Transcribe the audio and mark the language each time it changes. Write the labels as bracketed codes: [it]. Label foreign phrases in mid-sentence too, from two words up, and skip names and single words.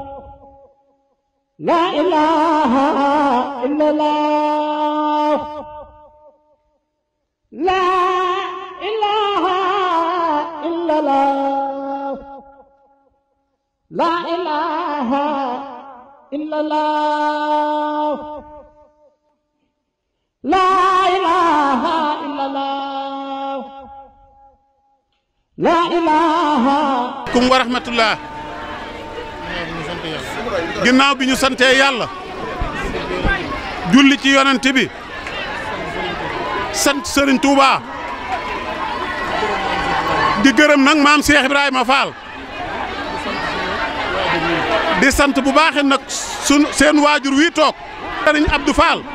[ar] لا إله إلا الله لا إله إلا الله لا إله إلا الله لا إله إلا الله لا إله كم ورحمة الله [wo] ginnaaw bi ñu santee yàlla julli ci yonent bi sant Serigne Touba di gërëm nag maam Cheikh Ibrahima Fall di sant bu baaxee nag seen waajur wi toog Serigne Abdou Fall